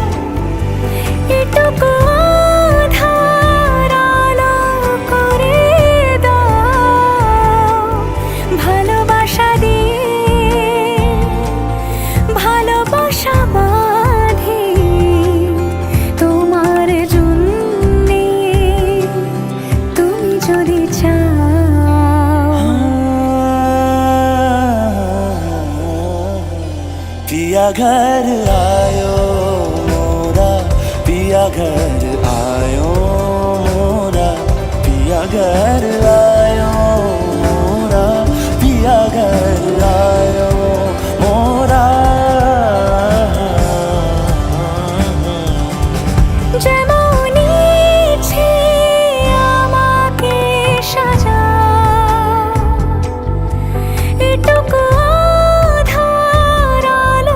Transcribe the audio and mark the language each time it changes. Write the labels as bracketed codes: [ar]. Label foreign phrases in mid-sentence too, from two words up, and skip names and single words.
[bn] এটুকু আধার আলো করে দাও ভালোবাসা দিয়ে ভালোবাসা বাঁধি তোমার জন্যে তুমি যদি চাও [hi] पिया घर आयो मोरा पिया घर आयो मोरा पिया घर आयो मोरा पिया घर आयो मोरा [bn] যেমন ইচ্ছে আমাকে সাজাও এটুকু আধার